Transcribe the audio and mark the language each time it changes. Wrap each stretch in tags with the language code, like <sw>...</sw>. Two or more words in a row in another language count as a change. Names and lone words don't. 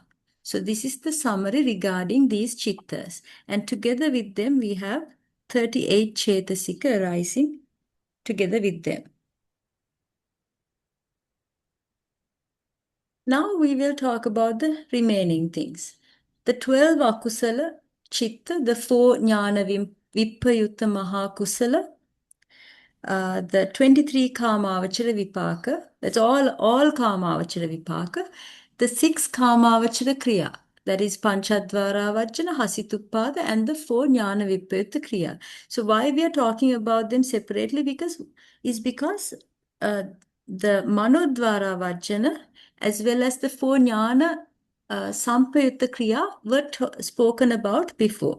<en>So this is the summary regarding these chittas. And together with them we have 38 Cetasika arising together with them. Now we will talk about the remaining things.</en> <pi>The 12 akusala chitta, the 4 jnana vippayutta maha kusala, the 23 kāmāvachara vipāka,</pi> <en>that's all</en> <pi>kāmāvachara vipāka, the 6 kāmāvachara kriya,</pi> <en>that is</en> <pi>panchadvara vajjana, hasituppāda,</pi> <en>and the</en> <pi>4 jnana vippayutta kriya.</pi> <en>So why we are talking about them separately? Because the</en> <pi>manodvara vajjana</pi> <en>as well as the 4</en> <pi>jnana sampayutta kriya</pi> <en>were spoken about before.</en>